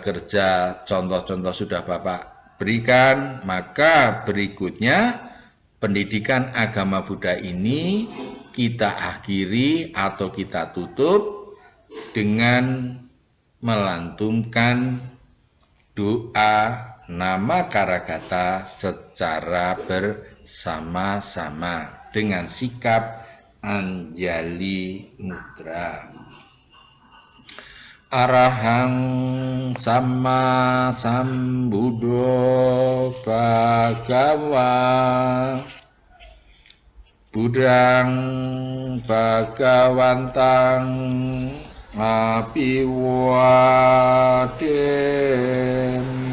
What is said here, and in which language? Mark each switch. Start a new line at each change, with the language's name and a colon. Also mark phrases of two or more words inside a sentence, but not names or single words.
Indonesian: kerja contoh-contoh sudah Bapak berikan, maka berikutnya pendidikan agama Buddha ini kita akhiri atau kita tutup dengan melantunkan doa nama Karagata secara bersama-sama dengan sikap Anjali Mudra.
Pali: Arahang Sama Sambuddho Bhagava Buddhang Bhagawantang Abiwademi.